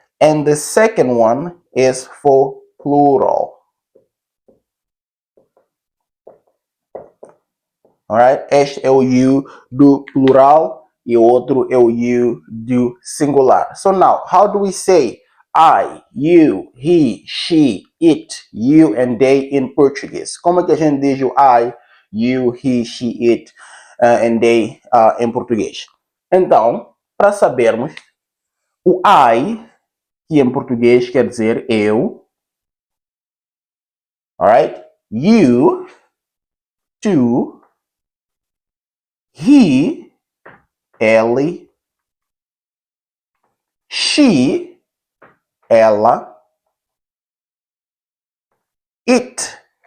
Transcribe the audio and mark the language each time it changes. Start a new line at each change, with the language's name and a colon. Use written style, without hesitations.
English: And the second one is for plural. Alright?
Portuguese: Este é o you do plural e o outro é o you do singular.
English: So now, how do we say I, you, he, she, it, you and they in Português?
Portuguese: Como é que a gente diz o I, you, he, she, it and they em português? Então, para sabermos, o I, que em português quer dizer eu, alright? You, tu, he, ele, she, ela, it.